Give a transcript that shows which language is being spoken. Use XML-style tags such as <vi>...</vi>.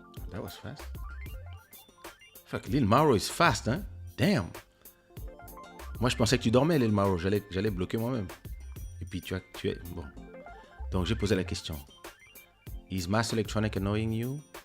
<en>That was fast. Fuck, Lil Maro is fast, hein?</en> <fr>Damn. Moi, je pensais que tu dormais, Lil Maro. J'allais bloquer moi-même. Et puis, tu es... Bon. Donc, j'ai posé la question.</fr> <en>Is Mass Electronic annoying you?</en>